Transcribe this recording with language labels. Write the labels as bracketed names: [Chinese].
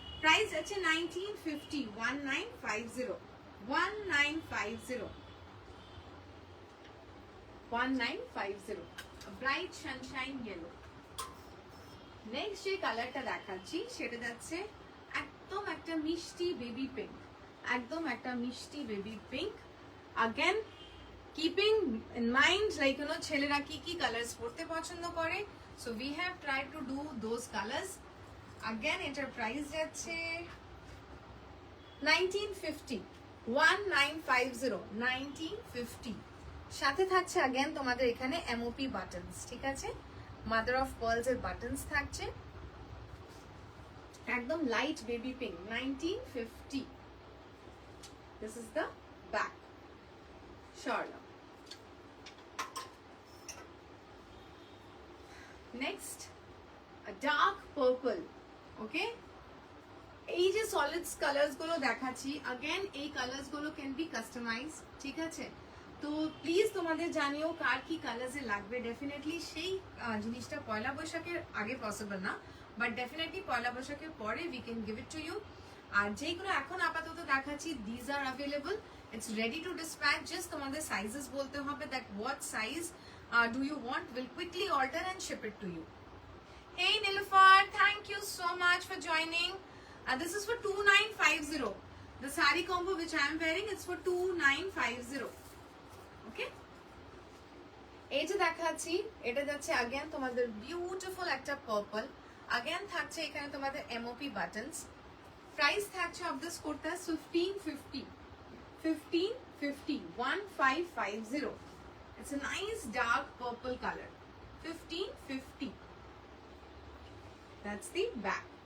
[Bangla] Price আছে 1950, 1950, 1950, 1950, bright Sunshine yellow. Next যে কালারটা দেখাচ্ছি সেটা যাচ্ছে একদম একটা মিষ্টি বেবি পিঙ্ক, একদম একটা মিষ্টি baby pink. [English] again keeping in mind, like you know, [Bangla] ছেলেরা কি কি কালার্স পরতে পছন্দ করে, [English] so we have tried to do those colors. [Bangla] Again এটার প্রাইস যাচ্ছে 1950, 1950, 1950। সাথে থাকছে अगेन তোমাদের এখানে এমওপি বাটনস, ঠিক আছে, মাদার অফ পার্লস এর বাটনস থাকছে, একদম light baby pink, 1950। [English] This is the back, Sharla. Next, a dark purple, okay? [Bangla] এই যে সলিডস কালার্স গুলো দেখাচ্ছি, अगेन এই কালার্স গুলো ক্যান বি কাস্টমাইজ, ঠিক আছে, তো প্লিজ তোমাদের জানিও কার কি কালার্স এ লাগবে। ডেফিনেটলি সেই জিনিসটা পয়লা বৈশাখের আগে পসিবল না, বাট ডেফিনেটলি পয়লা বৈশাখের পরে [English] We can give it to you. [Bangla] আর যেগুলো এখন আপাতত দেখাচ্ছি, [English] These are available, it's ready to dispatch, just তোমাদের sizes বলতে হবে that what size do you want, will quickly alter and ship it to you. Hey Nilufar, thank you so much for joining. This is for 2950. The saree combo which I am wearing, it's for 2950. Okay? [Bangla] এই যে দেখাচ্ছি, এটা যাচ্ছে again তোমাদের beautiful একটা purple, again থাকছে এখানে তোমাদের এমওপি বাটনস প্রাইস থাকছে of this kurta 1550 1550 1550 [English] it's a nice dark purple color 1550 that's the back